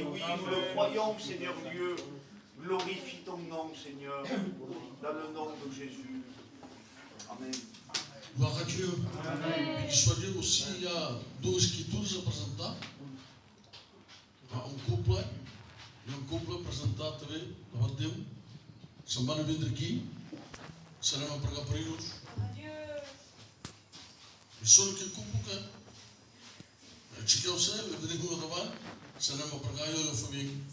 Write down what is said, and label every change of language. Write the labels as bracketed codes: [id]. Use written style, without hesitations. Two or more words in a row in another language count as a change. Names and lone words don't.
[fr] Oui, nous le croyons, Seigneur Dieu. Glorifie ton nom, Seigneur, dans le nom de Jésus. Amen. Gloire à Dieu. Béni soit Dieu aussi. Il y a deux écritures représentées. Un couple présenté devant Dieu. [ca] Se'n van a vindre aquí. Serem a pregar per ells. I són aquest couple que aixequeu-se, venim a davant, serem a pregar jo i el Fabià.